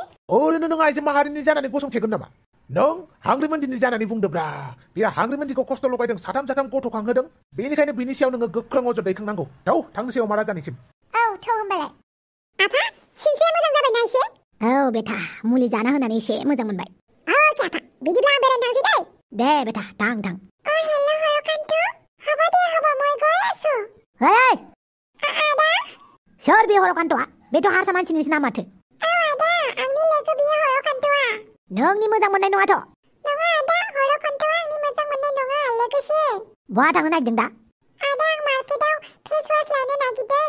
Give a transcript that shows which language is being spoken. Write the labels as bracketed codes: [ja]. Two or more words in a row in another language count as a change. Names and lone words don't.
[brx] ओरैनो नों आइजो माहारिनि जानानै गसंथेगोन नामा नों हांग्रिमोनदिनि जानानै बुंदोब्रा बे हांग्रिमोनदिखौ खस्थ' लगायदों साथाम गथ' खांहोदों बेनिखायनो बिनि सायाव नोङो गोख्रों अजद दैखांनांगौ थौ थांनोसै अमा राजानिसिम औ थौ होमबालाय आफा सिनस्रिया मोजां जाबायना एसे औ बेटा मुलि जाना होनानै एसे मोजां मोनबाय अके आफा बिदिब्ला आं बेरायनो थांसै दे बेटा थां हेल' हरकान्त [as] হ'ব दे হ'ব মই গৈ আছো হেই [brx] आदा सोर बे हरकान्तआ बेथ' हारसा मानसिनिसो नाम माथो आदा आंनि लोगो बियो हरकान्तआ नोंनि मोजां मोननाय नङाथ' नङा आदा हरकान्तआ आंनि मोजां मोननाय नङा लोगोसे बहा थांनो नागिरदों दा आदा आं मार्केटाव [en] face wash [brx] लानो नागिरदों